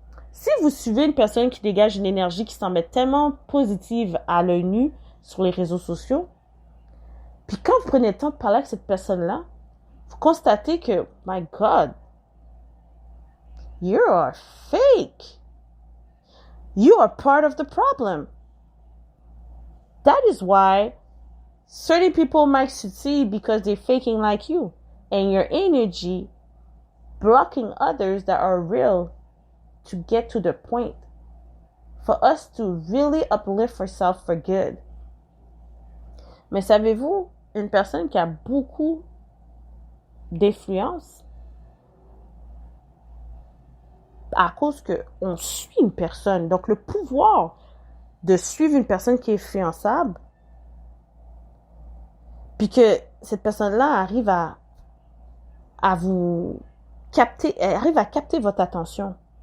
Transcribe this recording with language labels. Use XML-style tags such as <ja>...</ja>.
<fr>Si vous suivez une personne qui dégage une énergie qui semble tellement positive à l'œil nu sur les réseaux sociaux, puis quand vous prenez le temps de parler avec cette personne-là, vous constatez que,</fr> <en>my God, you are fake. You are part of the problem. That is why certain people might succeed because they're faking like you. And your energy blocking others that are real to get to the point. For us to really uplift ourselves for good.</en> <fr>Mais savez-vous, une personne qui a beaucoup d'influence, à cause qu'on suit une personne, donc le pouvoir de suivre une personne qui est influençable, puis que cette personne-là arrive à vous capter, elle arrive à capter votre attention.</fr>